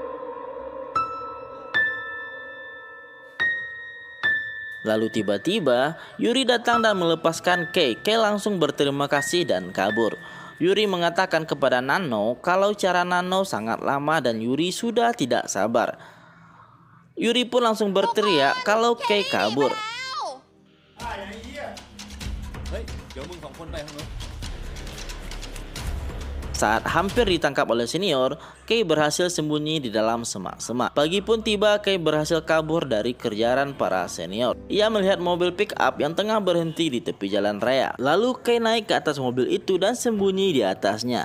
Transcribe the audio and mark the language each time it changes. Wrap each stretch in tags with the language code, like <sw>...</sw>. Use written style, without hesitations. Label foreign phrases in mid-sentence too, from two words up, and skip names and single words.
<id>Lalu tiba-tiba Yuri datang dan melepaskan Kay. Kay langsung berterima kasih dan kabur. Yuri mengatakan kepada Nano kalau cara Nano sangat lama dan Yuri sudah tidak sabar. Yuri pun langsung berteriak kalau Kei kabur.</id> <th>เฮ้ย เดี๋ยวมึงสองคนไปข้างนู้น</th> <id>Saat hampir ditangkap oleh senior, Kei berhasil sembunyi di dalam semak-semak. Pagi pun tiba, Kei berhasil kabur dari kejaran para senior. Ia melihat mobil pick up yang tengah berhenti di tepi jalan raya. Lalu Kei naik ke atas mobil itu dan sembunyi di atasnya.</id>